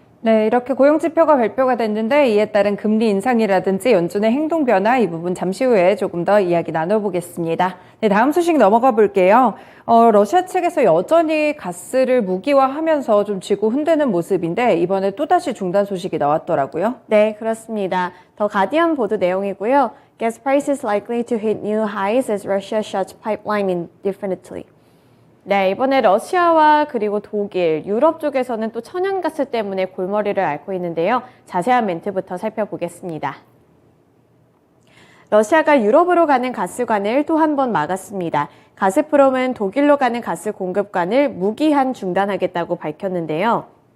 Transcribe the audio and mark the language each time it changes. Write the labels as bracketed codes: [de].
[ko] 네, 이렇게 고용지표가 발표가 됐는데 이에 따른 금리 인상이라든지 연준의 행동 변화 이 부분 잠시 후에 조금 더 이야기 나눠보겠습니다. 네, 다음 소식 넘어가 볼게요. 러시아 측에서 여전히 가스를 무기화하면서 좀 쥐고 흔드는 모습인데 이번에 또다시 중단 소식이 나왔더라고요. 네, 그렇습니다. 더 가디언 보도 내용이고요. [en] Gas prices likely to hit new highs as Russia shuts pipeline indefinitely. [ko] 네, 이번에 러시아와 그리고 독일, 유럽 쪽에서는 또 천연가스 때문에 골머리를 앓고 있는데요. 자세한 멘트부터 살펴보겠습니다. 러시아가 유럽으로 가는 가스관을 또 한 번 막았습니다. 가스프롬은 독일로 가는 가스 공급관을 무기한 중단하겠다고 밝혔는데요.